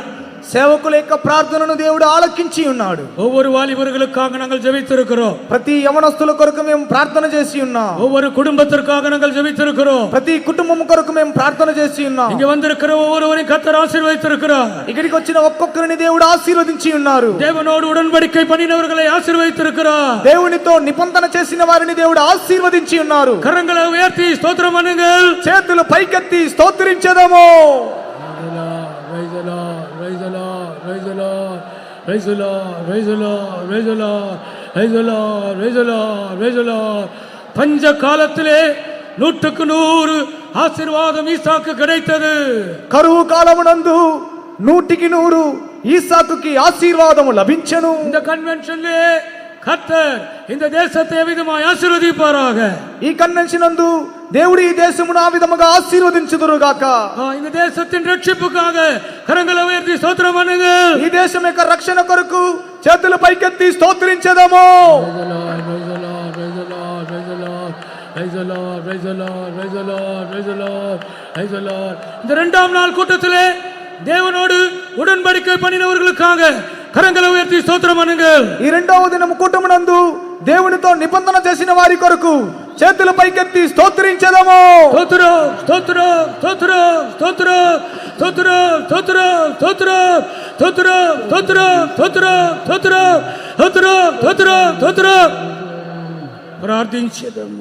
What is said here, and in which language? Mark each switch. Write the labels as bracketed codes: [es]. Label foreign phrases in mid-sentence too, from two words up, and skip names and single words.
[te] సేవకుల యొక్క ప్రార్థనను దేవుడు ఆలకించి ఉన్నాడు. [ta] ஒவ்வொரு வாலிபர்களுக்காக நாங்கள் ஜெபித்திருக்கிறோம். [te] ప్రతి యవనస్తుల కొరకు మేము ప్రార్థన చేసి ఉన్నాం. [ta] ஒவ்வொரு குடும்பத்திற்காக நாங்கள் ஜெபித்திருக்கிறோம். [te] ప్రతి కుటుంబం కొరకు మేము ప్రార్థన చేసి ఉన్నాం. [ta] இங்க வந்திருக்கிற ஒவ்வொருவரையும் கர்த்தர் ஆசீர்வதித்திருக்கிறார். [te] ఇక్కడికి వచ్చిన ఒక్కొక్కరిని దేవుడు ఆశీర్వదించి ఉన్నారు. [ta] தேவனோடு உடன்படிக்கை பண்ணினவர்களை ஆசீர்வதித்திருக்கிறார். [te] దేవునితో నిబంధన చేసిన వారిని దేవుడు ఆశీర్వదించి ఉన్నారు. [ta] கரங்களை உயர்த்தி ஸ்தோத்திரம் பண்ணுங்கள். [te] చేతులు పైకెత్తి స్తోత్రించదము. [ta] பஞ்ச காலத்திலே 100% ஆசீர்வாதம் ஈசாக்கு கிடைத்தது. [te] కరువు కాలమునందు 100కి 100 ఈసాకుకి ఆశీర్వాదము లభించెను. [ta] இந்த கன்வென்ஷன்லே கர்த்தர் இந்த தேசத்தை எவ்விதமாய் ஆசீர்வதிப்பாராக. [te] ఈ కన్వెన్షన్ నందు దేవుడు ఈ దేశమును ఆ విధముగా ఆశీర్వదించుదురుగాక. [ta] இந்த தேசத்தின் ரட்சிப்புக்காக கரங்களை உயர்த்தி ஸ்தோத்திரம் பண்ணுங்கள். [te] ఈ దేశం యొక్క రక్షణ కొరకు చేతులు పైకెత్తి స్తోత్రించదము. [ta] இந்த இரண்டாம் நாள் கூட்டத்திலே தேவனோடு உடன்படிக்கை பண்ணினவர்களுக்காக கரங்களை உயர்த்தி ஸ்தோத்திரம் பண்ணுங்கள். [te] ఈ రెండవ దినము కూటమునందు దేవునితో నిబంధన చేసిన వారి కొరకు చేతులు పైకెత్తి స్తోత్రించదము. స్తోత్రం స్తోత్రం స్తోత్రం స్తోత్రం స్తోత్రం స్తోత్రం స్తోత్రం స్తోత్రం స్తోత్రం స్తోత్రం స్తోత్రం స్తోత్రం స్తోత్రం స్తోత్రం ప్రార్థించదము.